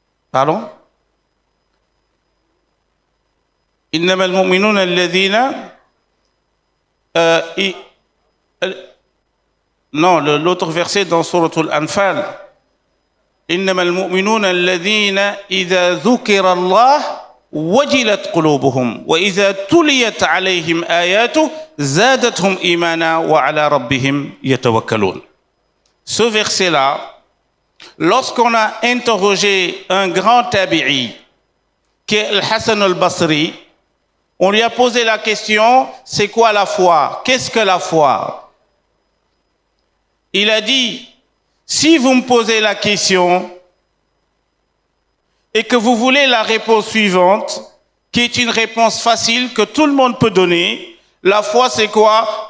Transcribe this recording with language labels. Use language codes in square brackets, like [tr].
[fr] Pardon? [ar] إنما المؤمنون الذين [fr] non, l'autre verset dans Sourate Al-Anfal. [ar] إنما المؤمنون الذين إذا ذكر الله وجلت قلوبهم وإذا تليت عليهم آياته زادتهم إيمانا وعلى ربهم يتوكلون. [fr] Ce verset-là, lorsqu'on a interrogé un grand tabi'i, qui est Al-Hassan al-Basri, on lui a posé la question, c'est quoi la foi? Qu'est-ce que la foi? Il a dit, si vous me posez la question et que vous voulez la réponse suivante, qui est une réponse facile que tout le monde peut donner, la foi c'est quoi?